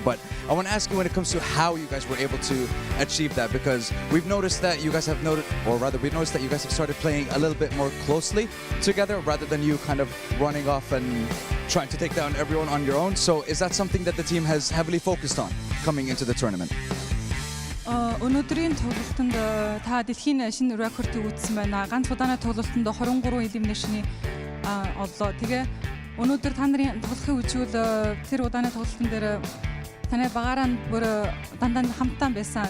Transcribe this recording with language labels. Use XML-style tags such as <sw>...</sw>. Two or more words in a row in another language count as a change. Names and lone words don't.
<en>But I want to ask you when it comes to how you guys were able to achieve that, because we've noticed that you guys have we've noticed that you guys have started playing a little bit more closely together rather than you kind of running off and trying to take down everyone on your own. So is that something that the team has heavily focused on coming into the tournament?</en> <mn>өнөөдрийн тоглолтод та дэлхийн шинэ рекордыг үүссэн байна. Ганц удааны тоглолтод 23 elimination-ы оллоо. Тэгээ өнөөдөр та нарын тоглохын үжигэл тэр удааны тоглолтын дээр таны багаараа бүр дандаа хамтдаа байсан.</mn>